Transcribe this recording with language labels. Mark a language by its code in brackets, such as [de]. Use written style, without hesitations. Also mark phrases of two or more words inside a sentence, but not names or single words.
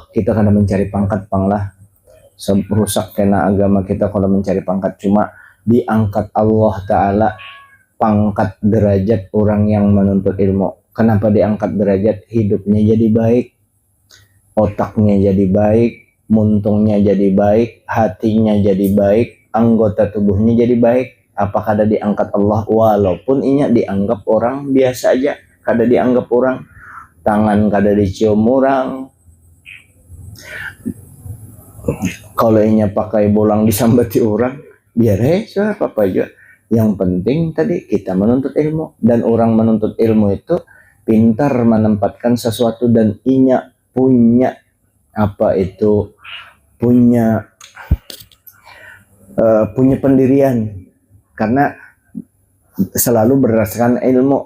[bjn] Kita kadang mencari pangkat panglah rusak kena agama kita kalau mencari pangkat, cuma diangkat Allah Ta'ala pangkat derajat orang yang menuntut ilmu. Kenapa diangkat derajat? Hidupnya jadi baik, otaknya jadi baik, muntungnya jadi baik, hatinya jadi baik, anggota tubuhnya jadi baik. [id] Apakah ada diangkat Allah? [bjn] Walaupun inya dianggap orang biasa aja, kada dianggap orang, tangan kada dicium orang, kalau inya pakai bolang disambati orang, biar apa aja. Yang penting tadi kita menuntut ilmu, dan orang menuntut ilmu itu pintar menempatkan sesuatu, dan inya punya punya pendirian, karena selalu berdasarkan ilmu.